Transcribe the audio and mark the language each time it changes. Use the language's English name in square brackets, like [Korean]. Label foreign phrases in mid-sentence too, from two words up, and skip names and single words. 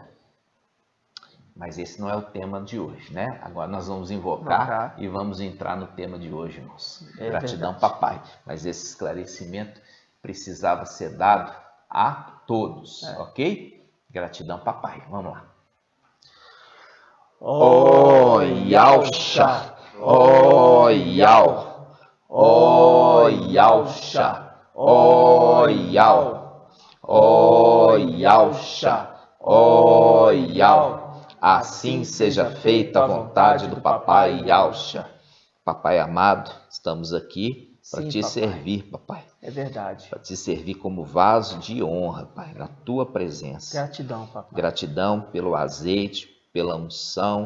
[Portuguese] Mas esse não é o tema de hoje, né? Agora nós vamos invocar e vamos entrar no tema de hoje, irmãos. Gratidão, papai. Mas esse esclarecimento precisava ser dado a todos, ok? Gratidão, papai. Vamos lá. Oh, Yalxa! Oh, Yal! Oh, Yalxa! Oh, Yal! Oh, Yalxa! Oh, Yal! Assim seja feita a vontade do papai Yalxa. Papai amado, estamos aqui para te servir, papai. É verdade. Para te servir como vaso de honra, pai, na tua presença. Gratidão, papai. Gratidão pelo azeite, pela unção.